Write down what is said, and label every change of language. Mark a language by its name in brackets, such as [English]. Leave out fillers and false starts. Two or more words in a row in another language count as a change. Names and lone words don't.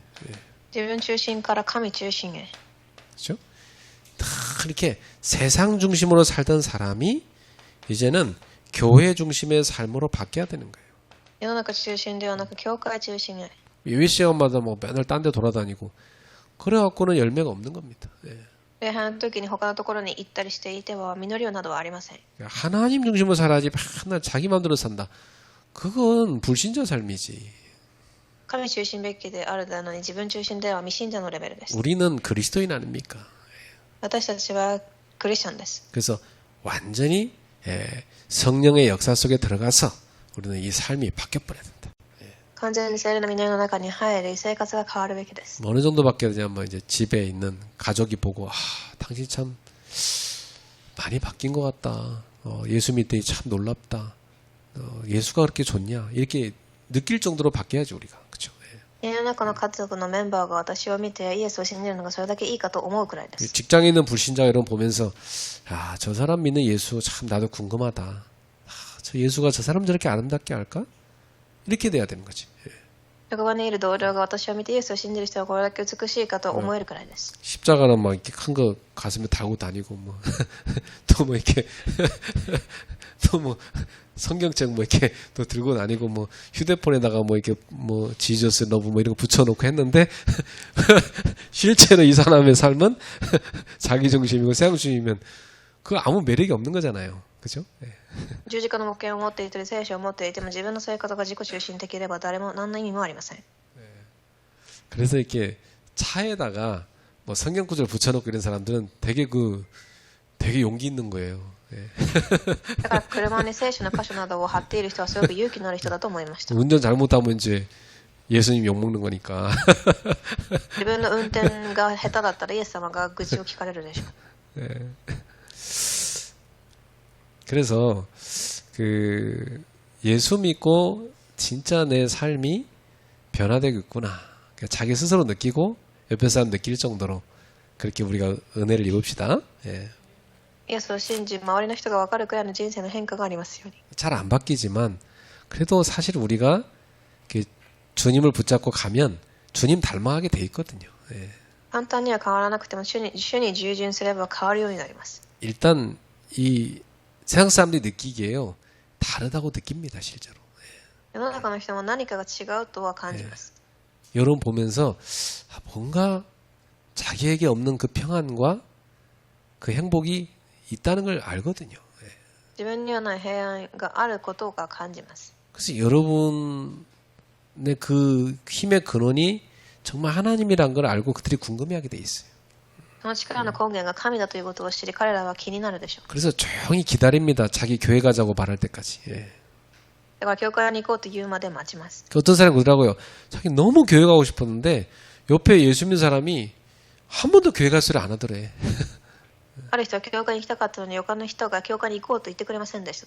[Japanese] 自分中心から神中心へ。 [Korean] 그렇죠? 다 이렇게 세상 중심으로 살던 사람이 이제는 교회 중심의 삶으로 바뀌어야 되는 거예요. [Japanese] 世の中中心ではなく教会中心へ。 [Korean] 예배 시간마다 뭐 맨날 딴 데 돌아다니고 그래갖고는 열매가 없는 겁니다. 예. [Japanese] 礼拝の時に他のところに行ったりしていては実りなどはありません。 [Korean] 하나님 중심으로 살아야지 맨날 자기 마음대로 산다. 그건 불신자 삶이지. [Japanese] 神中心べきであるなのに自分中心では未信者のレベルです。 [Korean] 우리는 그리스도인 아닙니까? [Japanese] 私たちはクリスチャンです。 [Korean] 그래서 완전히 성령의 역사 속에 들어가서 우리는 이 삶이 바뀌어버려야 된다. [Japanese] 完全に聖霊の実りの中に入り生活が変わるべきです。 [Korean] 뭐 어느 정도 바뀌어야 되냐면 이제 집에 있는 가족이 보고 당신 참 많이 바뀐 것 같다. 예수 믿더니 참 놀랍다. 예수가 그렇게 좋냐 이렇게 느낄 정도로 바뀌어야지 우리가. 그렇죠? [Japanese] 家の中の家族のメンバーが私を見てイエスを信じるのがそれだけいいかと思うくらいです。 [Korean] 직장에 있는 불신자 이런 거 보면서 저 사람 믿는 예수 참 나도 궁금하다. 저 예수가 저 사람 저렇게 아름답게 할까? 이렇게 돼야 되는 거지. [Japanese] 職場にいる同僚が私を見てイエスを信じる人はこれだけ美しいかと思えるくらいです。 [Korean] 십자가는 막 이렇게 큰 거 가슴에 달고 다니고 뭐 또 뭐 이렇게 또 뭐 성경책 뭐 이렇게 또 들고 다니고 뭐 휴대폰에다가 뭐 이렇게 뭐 [English] Jesus love [Korean] 뭐 이런 거 붙여놓고 했는데 실제로 이 사람의 삶은 자기 중심이고 세상 중심이면 그 아무 매력이 없는 거잖아요. 그죠? 네. [Japanese] 十字架の目標を持っていて聖書を持っていても自分の生活が自己中心的では誰も何の意味もありません。 [Korean] 그래서 이렇게 차에다가 뭐 성경 구절 붙여놓고 이런 사람들은 되게 용기 있는 거예요. 예. [Japanese] だから車に聖書の箇所などを貼っている人はすごく勇気のある人だと思いました。 [Korean] 운전 잘못하면 이제 예수님 욕먹는 거니까. [Japanese] 自分の運転が下手だったらイエス様が愚痴を聞かれるでしょう。 [Korean] 예. 그래서 그 예수 믿고 진짜 내 삶이 변화되겠구나. 자기 스스로 느끼고 옆에 사람 느낄 정도로 그렇게 우리가 은혜를 입읍시다. 예. [Japanese] イエスを信じ周りの人が分かるくらいの人生の変化がありますように。 [Korean] 잘 안 바뀌지만 그래도 사실 우리가 주님을 붙잡고 가면 주님 닮아가게 돼 있거든요. 예. [Japanese] 簡単には変わらなくても主に従順すれば変わるようになります。 [Korean] 일단 이 세상 사람들이 느끼기에요. 다르다고 느낍니다, 실제로. [Japanese] 世の中の人も何かが違うとは感じます。 [Korean] 여러분 보면서 뭔가 자기에게 없는 그 평안과 그 행복이 있다는 걸 알거든요. [Japanese] 自分にはない平安があることが感じます。 [Korean] 그래서 여러분의 그 힘의 근원이 정말 하나님이란 걸 알고 그들이 궁금해하게 돼 있어요. [Japanese] その力の根源が神だということを知り彼らは気になるでしょう。 [Korean] 그래서 조용히 기다립니다. 자기 교회 가자고 말할 때까지. 예. [Japanese] だから教会に行こうと言うまで待ちます。 [Korean] 어떤 사람이 그러더라고요. 자기 너무 교회 가고 싶었는데 옆에 예수 믿는 사람이 한 번도 교회 갈 소리 안 하더래. [Japanese] ある人は教会に行きたかったのに他の人が教会に行こうと言ってくれませんでしたと。